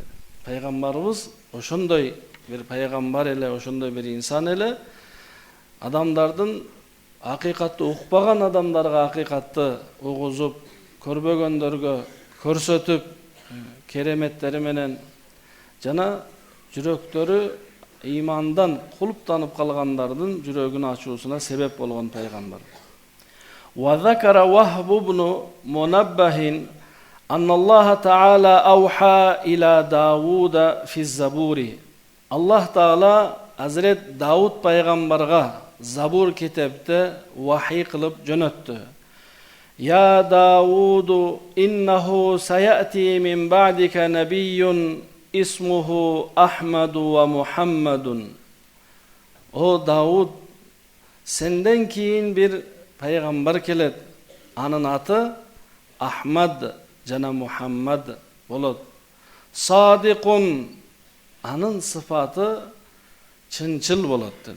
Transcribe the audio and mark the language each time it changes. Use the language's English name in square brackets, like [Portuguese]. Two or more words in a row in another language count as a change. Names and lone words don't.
[Kyrgyz] Пайгамбарыбыз ошондой бир пайгамбар эле, ошондой бир инсан эле, адамдардын акыйкатты укпаган адамдарга акыйкатты угузуп, көрбөгөндөргө көрсөтүп, кереметтери менен жана жүрөктөрү имандан кулптанып калгандардын жүрөгүн ачуусуна себеп болгон пайгамбар. [Arabic] وذكر وهب بن منبه أن الله تعالى أوحى إلى داود في زبوره. الله تعالى [Kyrgyz] Hazret Davud пайгамбарга Забур китепте вахий кылып жөнөттү. [Arabic] يا داود إنه سيأتي من بعدك نبي اسمه أحمد ومحمد. [Kyrgyz] О Давуд, сенден кийин бир пайгамбар келет. Анын аты Ахмад жана Мухаммад болот. Садикун, анын сыфаты чынчыл болот деди.